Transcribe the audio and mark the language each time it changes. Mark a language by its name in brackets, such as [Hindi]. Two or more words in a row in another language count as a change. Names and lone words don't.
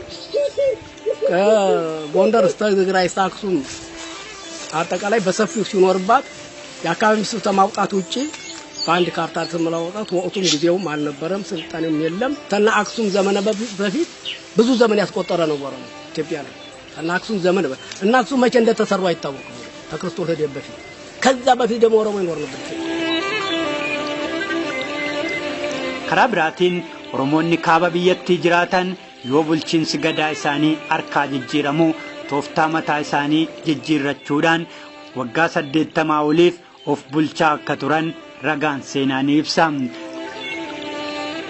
[Amharic] ከጎንደር እስከ ትግራይ እስከ አክሱም አጠቃላይ በሰፊው ሲኖርባት የአካባቢ ስም ከማውጣት ውጪ በአንድ ካርታ ስም ለማውጣት ወቅቱም ጊዜውም አልነበረም፣ ስልጣኔም የለም። ተና አክሱም ዘመነ በፊት ብዙ ዘመን ያስቆጠረ ነው ወረሙ ኢትዮጵያ ላይ እና አክሱም ዘመን እና አክሱም መቼ እንደተሰሩ አይታወቅም። ከክርስቶስ ልደት በፊት ከዛ በፊት ደግሞ ኦሮሞ ይኖር ነበር። [Oromo] karaa biraatiin Oromoonni kaaba biyyattii jiraatan yoo bulchiinsi gadaa isaanii harkaa jijjiiramu tooftaa mataa isaanii jijjiirrachuudhaan waggaa 80 oliif of bulchaa akka turan ragaan seenaa ni ibsa.